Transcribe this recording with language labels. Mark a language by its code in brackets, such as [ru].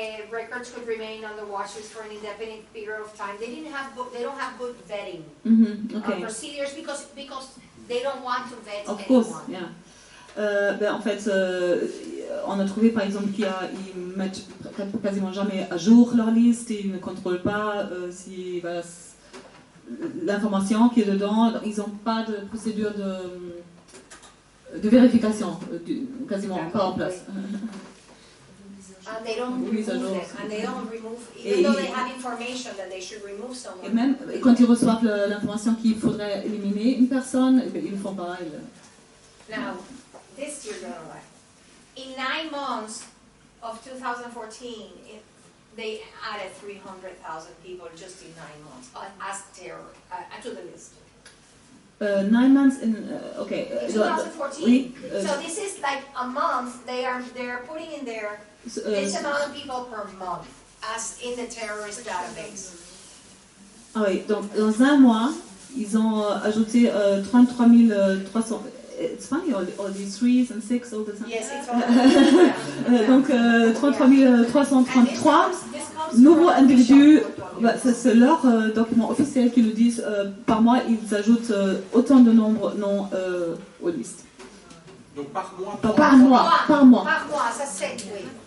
[en] Records could remain on the watchlist for an indefinite period of time. They don't have good vetting procedures because they don't want to vet anyone. Of course, yeah. [fr] En fait, on a trouvé par exemple qu'ils mettent quasiment jamais à jour leur liste, ils ne contrôlent pas si l'information qui est dedans, ils n'ont pas de procédure de vérification, quasiment pas en place. [en] And they don't remove them, and they don't remove, even though they have information that they should remove someone. [fr] Et même quand ils reçoivent l'information qu'il faudrait éliminer une personne, ils ne le font pas. [en] Now, this you're gonna like. In 9 months of 2014, they added 300,000 people just in 9 months as terror to the list. 9 months in okay. In 2014. So this is like a month. They're putting in there this amount of people per month as in the terrorist database. [fr] Ah oui, donc dans un mois, ils ont ajouté 33 300. [en] It's funny, all these 3s and 6 all the time. Yes, it's all [fr] donc 33 333 nouveaux individus. C'est leur document officiel qui nous disent par mois ils ajoutent autant de nombres non aux listes. Donc par mois. Par mois. Par mois, ça c'est oui.